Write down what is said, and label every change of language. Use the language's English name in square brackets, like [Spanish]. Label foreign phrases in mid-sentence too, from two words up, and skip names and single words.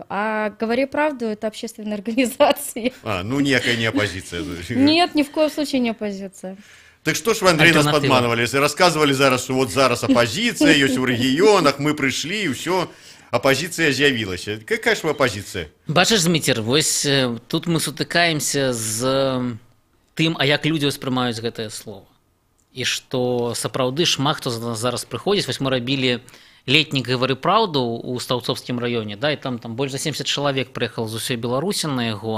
[Russian] А «Говори правду» — это общественная организация. Ну некая не оппозиция. Нет, ни в коем случае не оппозиция. Так что ж вы, Андрей, нас подманывали? Рассказывали зараз, что вот зараз оппозиция, есть в регионах, мы пришли, и все, оппозиция з'явилась. Какая ж вы оппозиция? [Belarusian] Бачиш, Дмитр, вось тут мы сутыкаемся з тым, а як людзі ўспрымаюць гэтае слово. І што сапраўды шмат хто зараз прыходзіць. Вось мы рабілі летні «Гавары праўду» у Стаўцовскім раёне, да, і там больш за 70 чалавек прыехала з усёй Беларусі на яго.